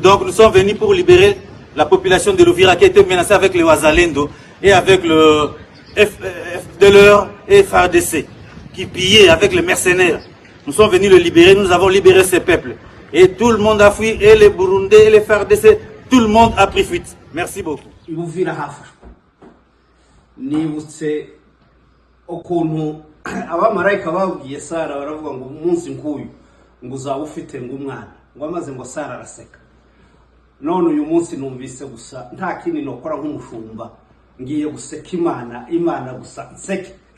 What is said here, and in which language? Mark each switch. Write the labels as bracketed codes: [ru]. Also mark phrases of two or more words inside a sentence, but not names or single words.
[fr] Donc nous sommes venus pour libérer la population de l'Uvira qui a été menacée avec les Wazalendo et avec le FDLR et FARDC qui pillaient avec les mercenaires. Nous sommes venus le libérer, nous avons libéré ces peuples. Et tout le monde a fui, et les Burundais, et les FARDC, tout le monde a pris fuite. Merci beaucoup. [rw] Uvira hafashwe nibutse ukuntu abamarayika babwiye Sara baravuga ngo umunsi nk'uyu ngo uzaba ufite ng'umwana ngo amaze ngo Sara araseka. None uyu munsi numvise gusa nta kindi nokora nk'umushumba ngiye guseka Imana gusa nseke.